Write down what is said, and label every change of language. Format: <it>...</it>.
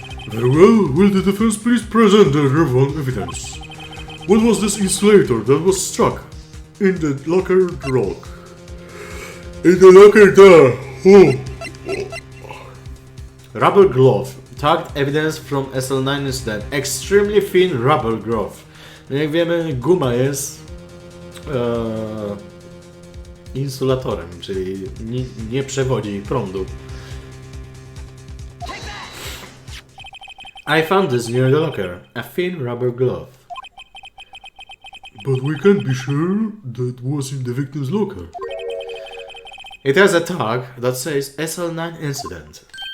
<en>Very well, will the defense please present the relevant evidence? What was this insulator that was struck in the locker door? In the locker door! Oh! Rubber glove. Tagged evidence from SL9 incident. Extremely thin rubber glove.</en> <pl>No jak wiemy, guma jest insulatorem, czyli nie przewodzi prądu.</pl> <en>I found this near the locker. A thin rubber glove. But we can't be sure that was in the victim's locker. It has a tag that says SL9 incident.</en>